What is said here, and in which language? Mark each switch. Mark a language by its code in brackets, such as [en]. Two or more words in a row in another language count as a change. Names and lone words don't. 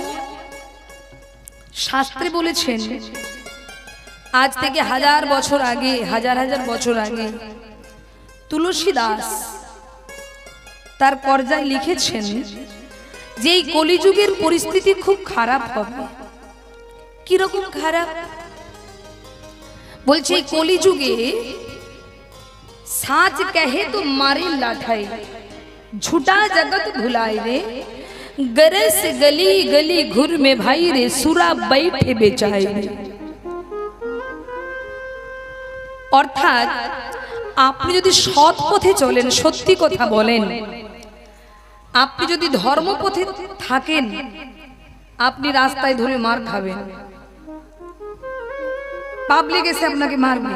[bn] শাস্ত্রে বলেছেন আজ থেকে হাজার বছর আগে, হাজার হাজার বছর আগে তুলসী দাস তার পর্যায়ে লিখেছেন যে এই কলিযুগের পরিস্থিতি খুব খারাপ হবে। কিরকম খারাপ? বলছে এই কলিযুগে [hi] साच कहे तो मारे लाठाई, झूठा जगत भुलाए रे, गरे से गली गली घुर में भाई रे, सुरा बैठे बेचाए रे। [bn] अर्थात আপনি যদি সৎ পথে চলেন, সত্যি কথা বলেন, আপনি যদি ধর্ম পথে থাকেন, আপনি রাস্তায় ধরে মার খাবেন, পাবলিক এসে আপনাকে মারবে।